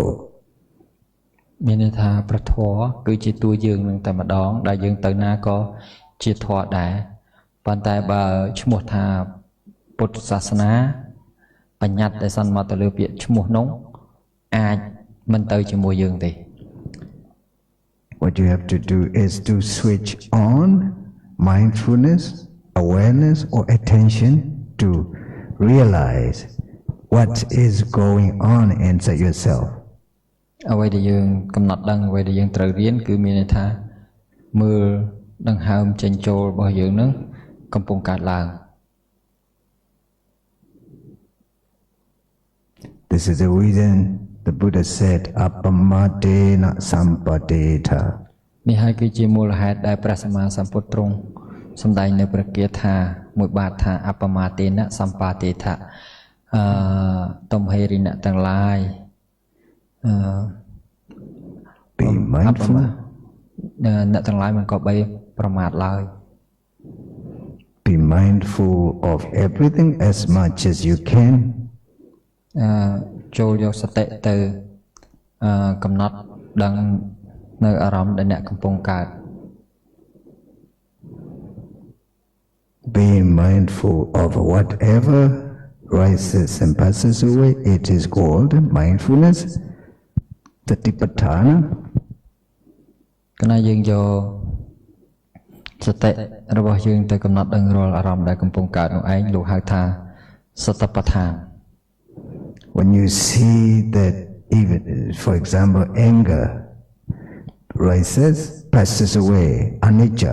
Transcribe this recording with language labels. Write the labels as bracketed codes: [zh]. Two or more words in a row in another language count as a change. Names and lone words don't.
[km] មានន័យថាព្រះធម៌គឺជាតួយើងនឹងតែម្ដងដែលយើងទៅណាក៏ជាធម៌ដែរប៉ុន្តែបើឈ្មោះថាពុទ្ធសាសនាបញ្ញត្តិដែលសន្មតទៅលើពាក្យឈ្មោះនោះអាចមិនទៅជាមួយយើងទេ [en] What you have to do is to switch on mindfulness, awareness or attention to realize what is going on inside yourself. [km] អ្វីដែលយើងកំណត់ដឹងអ្វីដែលយើងត្រូវរៀនគឺមានន័យថាមើលដង្ហើមចេញចូលរបស់យើងនឹងកំពុងកើតឡើង [en] This is the reason the Buddha said [pi] appamadena sampadeta. [km] នេះហើយគឺជាមូលហេតុដែលព្រះសម្មាសម្ពុទ្ធទ្រង់សម្ដែងនៅព្រះគាថាមួយបាតថាអបមាទេនៈសម្បាទេថៈទំហេរិណៈទាំងឡាយ [en] Be mindful. [km] អ្នកទាំងឡាយមិនក៏បីប្រមាទឡើយ [en] Be mindful of everything as much as you can. [km] ចូលយកសតិទៅកំណត់ដឹងនៅអារម្មណ៍ដែលអ្នកកំពុងកើត [en] Being mindful of whatever rises and passes away, it is called mindfulness, satipatthana. [km] កាលណាយើងយកសតិរបស់យើងទៅកំណត់ដឹងរាល់អារម្មណ៍ដែលកំពុងកើតនោះឯងលោកហៅថាសតិប្បដ្ឋាន [en] When you see that even, for example, anger rises, passes away, anicca.